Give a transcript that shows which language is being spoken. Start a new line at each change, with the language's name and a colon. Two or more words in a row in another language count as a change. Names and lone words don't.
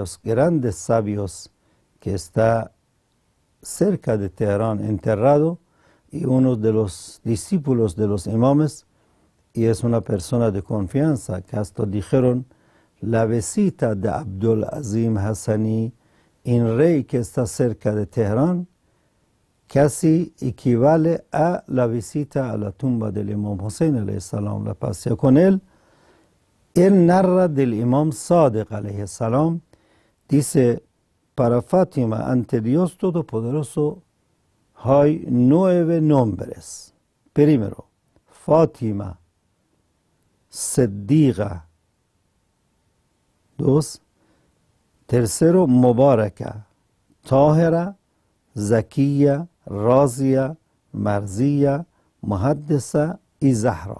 Spanish: los grandes sabios que está cerca de Teherán enterrado, y uno de los discípulos de los imames, y es una persona de confianza, que hasta dijeron, la visita de Abdul Azim Hassani en rey que está cerca de Teherán casi equivale a la visita a la tumba del imam Hussein
Arabic: عليه السلام,
Spanish: la paz sea con él. Él narra del imam Sadiq
Arabic: عليه السلام,
Spanish: dice, para Fátima ante Dios Todopoderoso hay 9 nombres. Primero, Fátima, Siddiqa. 2. Tercero, Mubaraka, Tahira, Zakiya, Razia, Marziya, Muhaddisa y Zahra.